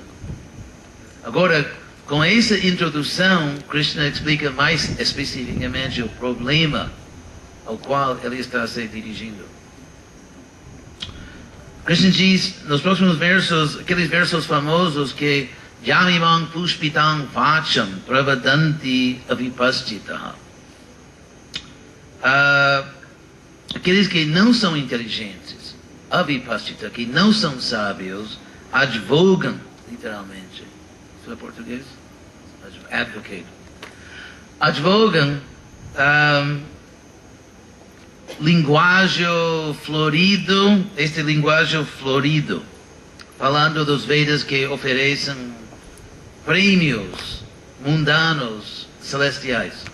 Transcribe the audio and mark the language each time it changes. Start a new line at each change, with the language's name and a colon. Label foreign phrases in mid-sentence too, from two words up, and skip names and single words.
Portuguese: Agora, com essa introdução, Krishna explica mais especificamente o problema ao qual ele está se dirigindo. Krishna diz nos próximos versos, aqueles versos famosos que
Sanskrit: यामिमां पुष्पितां वाचं प्रवदन्ति अविपश्चितः.
Portuguese: Aqueles que não são inteligentes, avipastita, que não são sábios, advogam, literalmente. Isso é português? Advocate. Advogam linguagem florido, este linguagem florido, falando dos Vedas que oferecem prêmios mundanos celestiais.